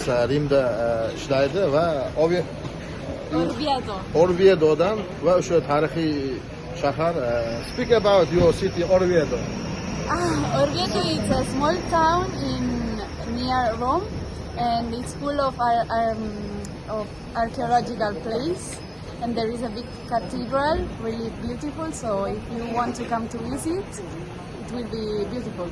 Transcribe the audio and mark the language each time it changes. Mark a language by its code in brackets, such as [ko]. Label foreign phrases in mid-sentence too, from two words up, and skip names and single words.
[uz] Rimda ishlaydi va Orviedodan va o'sha tarixiy shahar. [en] Speak about your city Orviedo. Orvieto is a small town near Rome, and it's full of archaeological place. And there is a big cathedral, really beautiful. So if you want to come to visit, it will be beautiful.